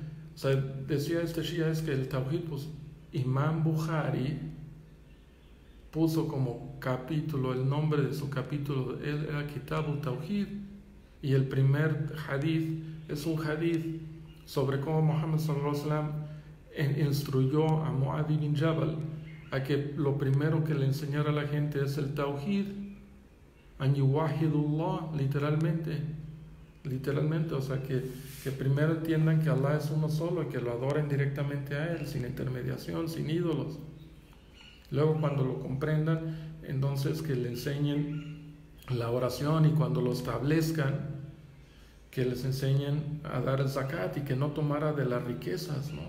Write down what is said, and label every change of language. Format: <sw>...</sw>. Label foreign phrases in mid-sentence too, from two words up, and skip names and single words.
<es>o sea, decía este shia es que el Tawhid, pues Imam Bukhari puso como capítulo, el nombre de su capítulo era Kitabu Tawhid, y el primer hadith es un hadith sobre cómo Muhammad</es> <ar>صلى الله عليه وسلم</ar> <es>instruyó a Mu'adh ibn Jabal a que lo primero que le enseñara a la gente es el Tawhid,</es> <ar>أن يوحدوا الله,</ar> <es>literalmente, o sea, que primero entiendan que Allah es uno solo y que lo adoren directamente a Él, sin intermediación, sin ídolos. Luego, cuando lo comprendan, entonces que le enseñen la oración, y cuando lo establezcan, que les enseñen a dar el zakat y que no tomara de las riquezas, ¿no?</es>